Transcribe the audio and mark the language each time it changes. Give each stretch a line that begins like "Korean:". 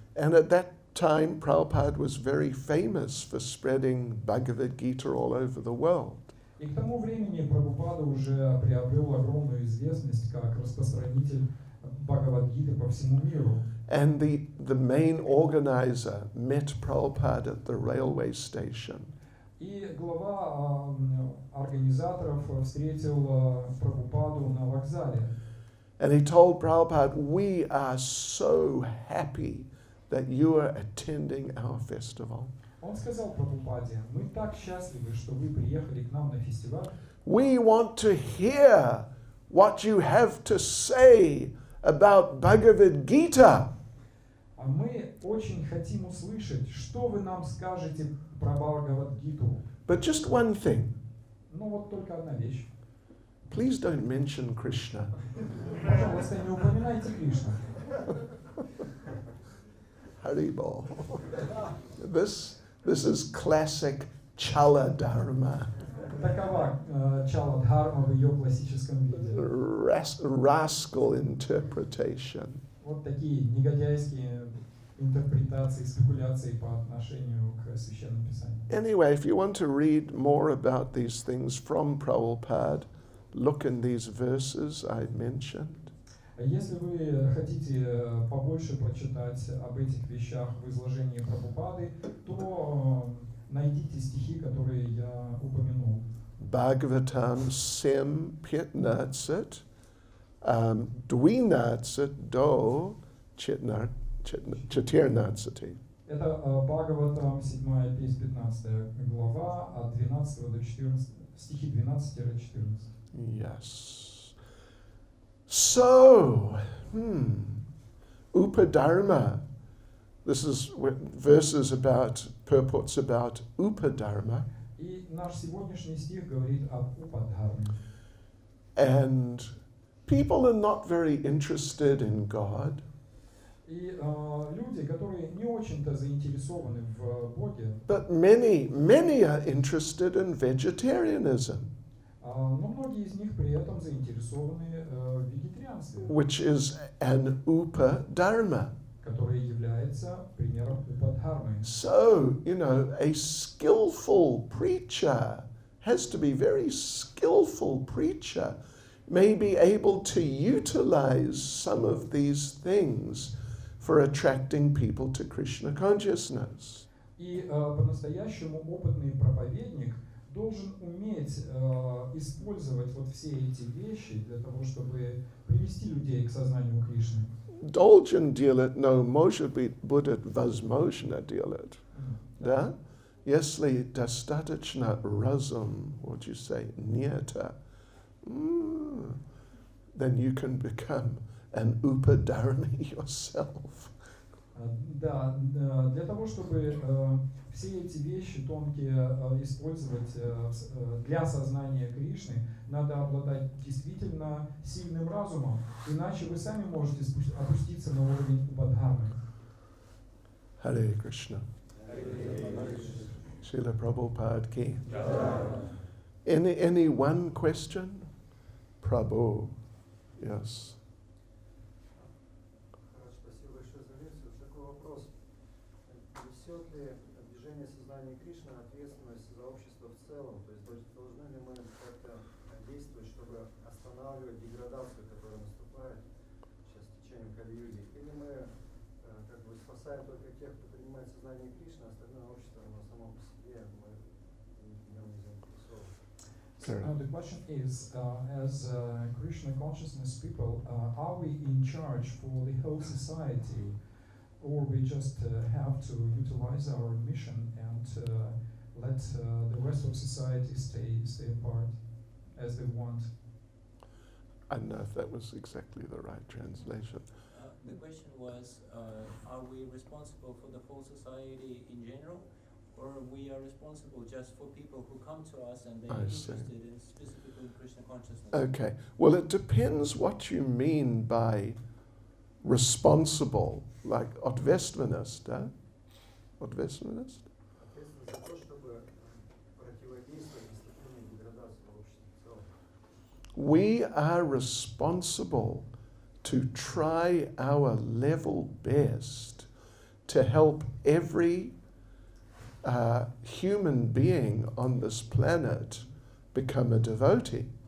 English: And at that time, Prabhupada was very famous for spreading Bhagavad Gita all over the world.
Russian: И к тому времени Прабхупада уже приобрел огромную известность как распространитель Бхагавад-гиты по всему миру.
English: And the main organizer met Prabhupada at the railway station.
Russian: И глава организаторов встретил Прабхупаду на вокзале.
English: And he told Prabhupada, we are so happy that you are attending our festival.
Russian: Он сказал Прабхупаде, мы так счастливы, что вы приехали к нам на фестиваль.
English: We want to hear what you have to say about Bhagavad Gita.
Russian: А мы очень хотим услышать, что вы нам скажете про Бхагавад-гиту.
English: But just one thing,
Russian: Ну вот только одна вещь.
English: please don't mention Krishna.
Russian: Пожалуйста, не упоминайте Кришну.
English: Haribol. This is classic Chala Dharma.
Russian: Такова чала дхарма в ее классическом виде.
English: Rascal interpretation.
Russian: Вот такие негодяйские интерпретации, спекуляции по отношению к Священному Писанию.
English: Anyway, if you want to read more about these things from Prabhupada, look in these verses I mentioned.
Russian: Если вы хотите побольше прочитать об этих вещах в изложении Прабхупады, то найдите стихи, которые я упомянул. Bhagavatam Sim Pitnatsat, Dwinatsat Do Chatirnatsati. Это Бхагаватам, 7 песнь, 15 глава, от 12 до 14, стихи 12-14.
English: Yes. So, Upadharma. This is verses about, purports about Upadharma.
Russian: И наш сегодняшний стих говорит об Упадхарме.
English: And people are not very interested in God.
Russian: И люди, которые не очень-то заинтересованы в Боге,
English: But many are interested in vegetarianism.
Russian: Но многие из них при этом заинтересованы в вегетарианстве,
English: which is an upadharma.
Russian: которое является примером упадхармы.
English: So, a skillful preacher has to be very skillful preacher, may be able to utilize some of these things for attracting people to Krishna consciousness.
Russian: И по-настоящему опытный проповедник должен уметь использовать вот все эти вещи для того, чтобы привести людей к сознанию Кришны. Должен делать, но может быть будет возможно делать. Да? Если достаточно разум,
English: what you say,
Russian: нета,
English: then you can become an upadharmi yourself.
Russian: Да, для того, чтобы все эти вещи тонкие использовать для сознания Кришны, надо обладать действительно сильным разумом, иначе вы сами можете опуститься на уровень упадхармы.
English: Hare Krishna. Srila Prabhupada ki. Any one question? Prabhu. Yes.
Russian: Спасибо большое за лекцию. Такой вопрос. Несет ли движение сознания Кришны ответственность за общество в целом? То есть должны ли мы как-то действовать, чтобы останавливать деградацию, которая наступает сейчас в течение Кали-юги? Или мы как бы спасаем только тех, кто принимает сознание Кришны, а остальное общество, оно само по себе, мы в нем не заинтересованы?
English: The question is, as Krishna consciousness people, are we in charge for the whole society, or we just have to utilize our mission and let the rest of society stay apart as they want? I don't know if that was exactly the right translation. The question was, are we responsible for the whole society in general, or we are responsible just for people who come to us and they are interested in specifically Krishna consciousness? Okay. Well, it depends what you mean by responsible, like
Russian: ответственность, да? Ответственность? Ответственность за то, чтобы противодействовать наступлению деградации в обществе в целом.
English: We are responsible to try our level best to help every human being on this planet become a devotee.